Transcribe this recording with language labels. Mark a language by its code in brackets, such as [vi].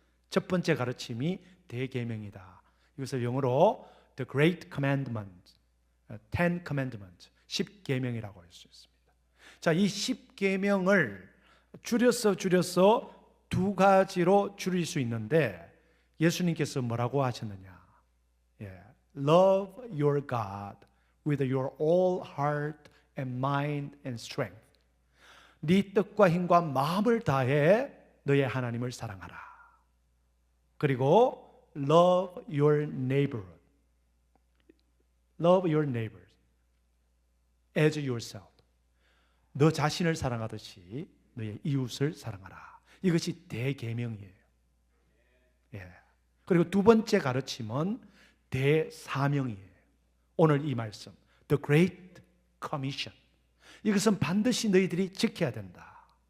[ko] 첫 번째 가르침이 대계명이다. 이것을 영어로 [en] The Great Commandment, Ten Commandments, [ko] 10계명이라고 할 수 있습니다. 자, 이 10계명을 줄여서 두 가지로 줄일 수 있는데 예수님께서 뭐라고 하셨느냐? [en] Love your God with your all heart and mind and strength. [ko] 네 뜻과 힘과 마음을 다해 너의 하나님을 사랑하라. [en] 그리고 love your neighbor. Love your neighbors as yourself. [ko] 너 자신을 사랑하듯이 너의 이웃을 사랑하라. 이것이 대계명이에요. 그리고 두 번째 가르침은 대사명이에요. 오늘 이 말씀, The Great Commission. 이것은 반드시 너희들이 지켜야 된다.